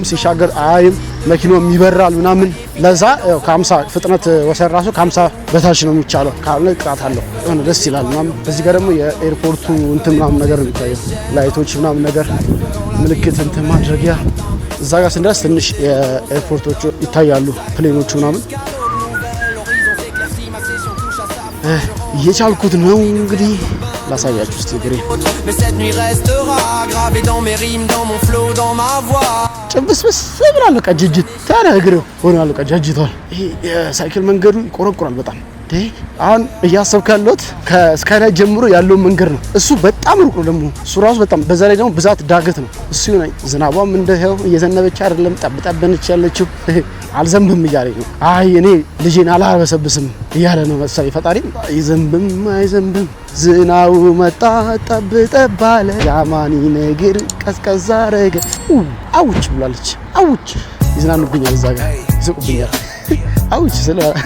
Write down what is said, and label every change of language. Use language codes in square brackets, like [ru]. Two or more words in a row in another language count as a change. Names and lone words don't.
[am] ሲሻገር አይም መኪናውም ይበራል ምናምን። ለዛ ከ50 ፍጥነት ወሰን ራሱ ከ50 በታች ነው የሚቻለው። ካልሆነ ቅጣት አለው። የሆነ ደስ ይላል ምናምን። እዚህ ጋር ደግሞ የኤርፖርቱ እንትን ምናምን ነገር ነው የሚታየው። ላይቶች ምናምን ነገር ምልክት እንትን ማድረጊያ። እዛ ጋር ስንደርስ ትንሽ የኤርፖርቶቹ ይታያሉ፣ ፕሌኖቹ ምናምን። እየቻልኩት ነው እንግዲህ ላሳያችሁ እስቲ እግሬ [fr] Mais cette nuit restera gravée dans mes rimes, dans mon flow, dans ma voix. [am] ጭብስብስ ብሏል። በቃ ጅጅት ታዲያ እግሬው ሆኗል። በቃ ጃጅቷል። ይሄ የሳይክል መንገዱ ይቆረቁራል በጣም። አሁን እያሰብክ ያለሁት ከስካይላይት ጀምሮ ያለው መንገድ ነው። እሱ በጣም ሩቅ ነው ደግሞ እሱ ራሱ በጣም በዛ ላይ ደግሞ ብዛት ዳገት ነው እሱ ነው። ዝናቧም እንደው እየዘነበች አይደለም ጠብጠብነች ያለችው አልዘንብም እያለኝ ነው። አይ እኔ ልጄን አላበሰብስም እያለ ነው መሰለኝ ፈጣሪ። አይዘንብም አይዘንብም ዝናቡ መጣ ጠብጠብ አለ ያማኒ ነገር ቀዝቀዝ አረገ አውጭ ብላለች። አውጭ ይዝናኑብኛል እዛ ጋር ይስቁብኛል። አውጭ ስለ